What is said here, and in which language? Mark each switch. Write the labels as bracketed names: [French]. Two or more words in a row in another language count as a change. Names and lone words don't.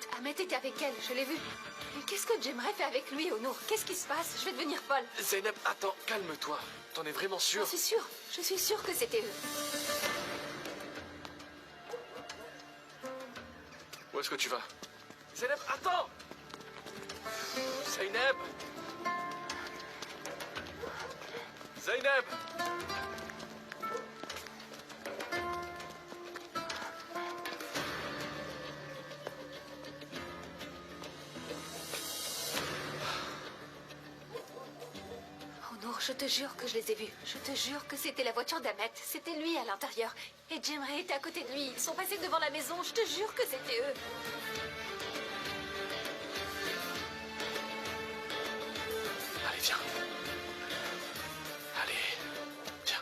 [French] Ahmed était avec elle, je l'ai vu. Mais qu'est-ce que Jemre fait avec lui, Onur? Qu'est-ce qui se passe? Je vais devenir folle. Zeynep, attends, calme-toi. T'en es vraiment sûr? Je suis sûre que c'était eux. Où est-ce que tu vas? Zeynep, attends! Zeynep! Zeynep! Onur, je te jure que je les ai vus. Je te jure que c'était la voiture d'Ahmed. C'était lui à l'intérieur. Et Jemre était à côté de lui. Ils sont passés devant la maison. Je te jure que c'était eux. Allez, viens. Allez, viens.